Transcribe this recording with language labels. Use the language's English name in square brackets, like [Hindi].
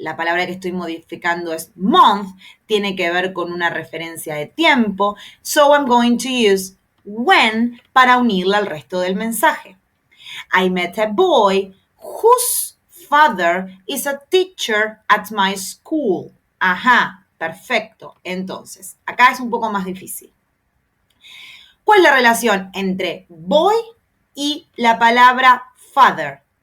[Spanish] La palabra que estoy modificando es month. Tiene que ver con una referencia de tiempo. [English] So I'm going to use when [Spanish] para unirla al resto del mensaje. [English] I met a boy whose father is a teacher at my school. [Spanish] Ajá, perfecto. Entonces, acá es un poco más difícil. ¿Cuál es la relación entre boy y la palabra father?